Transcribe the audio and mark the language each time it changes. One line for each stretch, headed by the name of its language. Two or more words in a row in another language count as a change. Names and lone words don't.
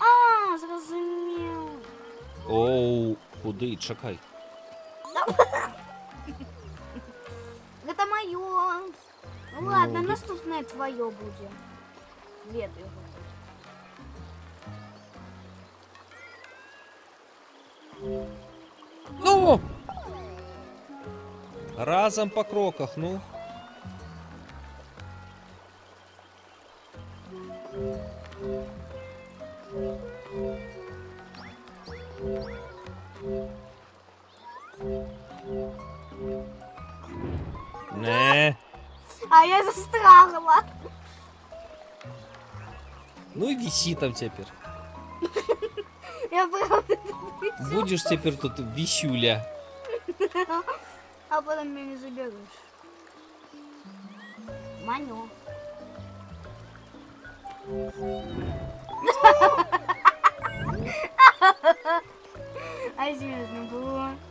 Ukrainian: А, зрозумів. Оу, куди? Чекай.
Russian: Это мое. Ну ладно,
Ukrainian: наступне твое буде. Ведаю. Ну! Разом по кроках, ну. Не. А я застрягла.
Russian: Ну и виси там теперь. Я правда. Будешь теперь тут висюля. А потом меня не заберешь. Манё. А смешно было.